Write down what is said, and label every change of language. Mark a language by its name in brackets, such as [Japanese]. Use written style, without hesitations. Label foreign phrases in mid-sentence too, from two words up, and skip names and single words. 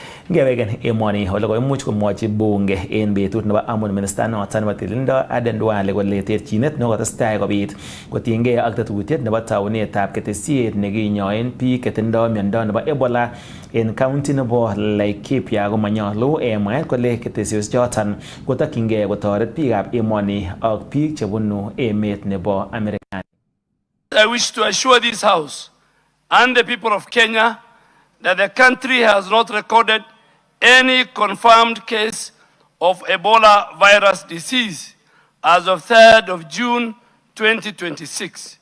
[Kalenjin] ngewegen emoni ole koimuch komwochi bunge en betut nebo amut minister noton nebo tililindo Aden Duale kole terchinet nekotestai kobit kotiengei ak tetutiet nebo taunetab ketesiet nekinyoen biik chetindo miondo nebo Ebola en county nebo Laikipia komanyolu mwaet kole ketesiosiek choton kotokyingei kotoret biikab emoni ak biik chebunu emet nebo Amerika. [English] I wish to assure this House and the people of Kenya that the country has not recorded any confirmed case of Ebola virus disease as of 3rd of June 2026.